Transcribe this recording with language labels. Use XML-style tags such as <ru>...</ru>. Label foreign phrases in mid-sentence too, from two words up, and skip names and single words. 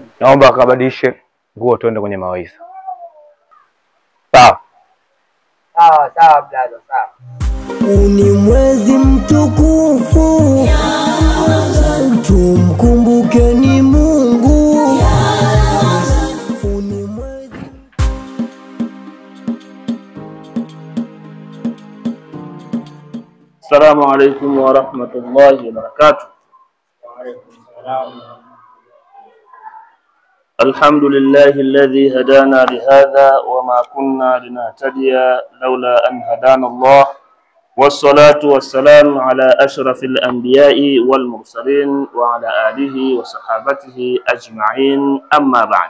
<sw>Naomba akabadilishe nguo tuende kwenye mawaidha. Sawa brother, sawa. Ni mwezi mtukufu, tumkumbukeni Mungu.</sw> <ar>السلام عليكم ورحمة الله وبركاته. الحمد لله الذي هدانا لهذا وما كنا لنهتدي لولا أن هدانا الله والصلاة والسلام على أشرف الأنبياء والمرسلين وعلى آله وصحابته أجمعين أما بعد.</ar>